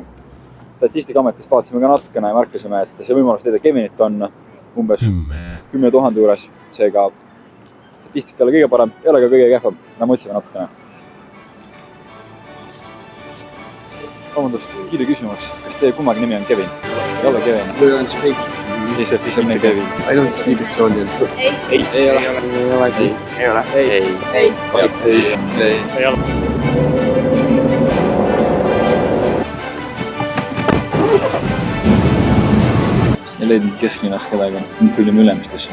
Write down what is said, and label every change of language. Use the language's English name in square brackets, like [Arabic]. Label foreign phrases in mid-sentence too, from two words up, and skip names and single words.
[Estonian] Statistikaametist vaatasime ka natukene ja märkasime, et see võimalus leida Kevinit on umbes 10 000 juures. Seega statistika ei ole kõige parem, ei ole ka kõige kehvem. Me mõtlesime natukene. Vabandust, kiire küsimus. Kas teie kummagi nimi on Kevin? Ei ole Kevin. [English] We don't speak. [Estonian] Lihtsalt Kevin. [English] I don't speak Estonian. [Estonian] Ei ole. Ei leidnud kesklinnas kedagi. Nüüd tulime Ülemistesse.